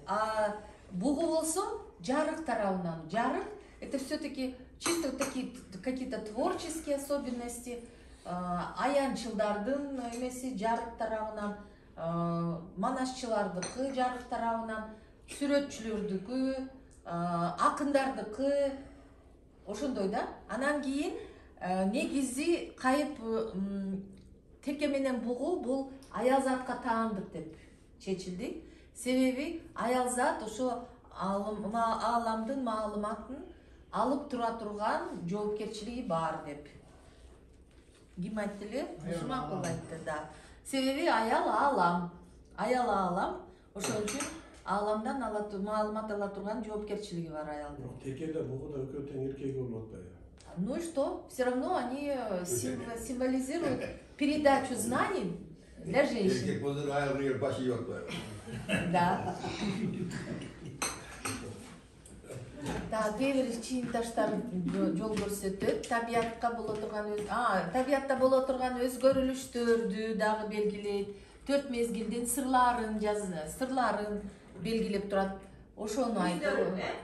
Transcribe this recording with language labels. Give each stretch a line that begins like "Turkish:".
Kyrgyz: А бугу болсо жарык тарабынан.
Russian: Жарык это все-таки чисто вот такие какие-то творческие особенности.
Kyrgyz: Аянчылдардын эмеси жарык тарабынан, манашчылардыкы жарык тарабынан, сүрөтчүлөрдүкү, акындардыкы, ошондой да. Анан кийин негизи кайып теке менен бугу бул аял затка таандык деп чечилди. Себеби аял зат ошо ааламдын маалыматын алып тура турган жоопкерчилиги бар деп. Ким айтты эле? Макул айтты, да. Себеби аял аалам. Ошон үчүн ааламдан маалымат ала турган жоопкерчилиги бар аялдын. Текелер бугуда экөө тең эркеги болуп атпайбы?
Russian: Ну и что? Все равно они символизируют передачу знаний для женщин.
Kyrgyz: Эркек болсо айыл башы yok атпайбы?
Russian: Да.
Kyrgyz: Да, кээ бир чыйынташтар жол көрсөтөт. Табиятка боло турган өзгөрүлүштөрдү дагы белгилейт. 4 мезгилдин сырларын белгилеп турат. Ошону айтып.